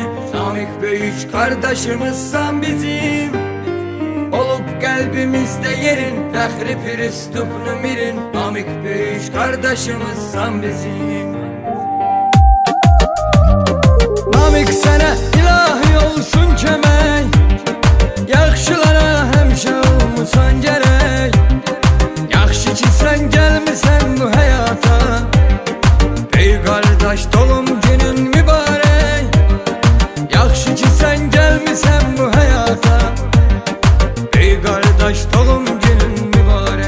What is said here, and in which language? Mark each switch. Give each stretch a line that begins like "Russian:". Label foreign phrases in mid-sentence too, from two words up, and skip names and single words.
Turkish: Namık büyük kardeşimizsen bizim, olup kalbimizde yerin,
Azerbaijani: fəxri Firistuf nümirin.
Turkish: Namık büyük kardeşimizsen bizim.
Azerbaijani: Namık sana ilahi olsun kömək, yaxşılara həmişə olmusan gərək. Yaxşı ki sən gəlmisən bu həyata, ey qardaş doğum günün mübarək. Yaxşı ki sən gəlmisən bu həyata, ey qardaş doğum günün mübarək.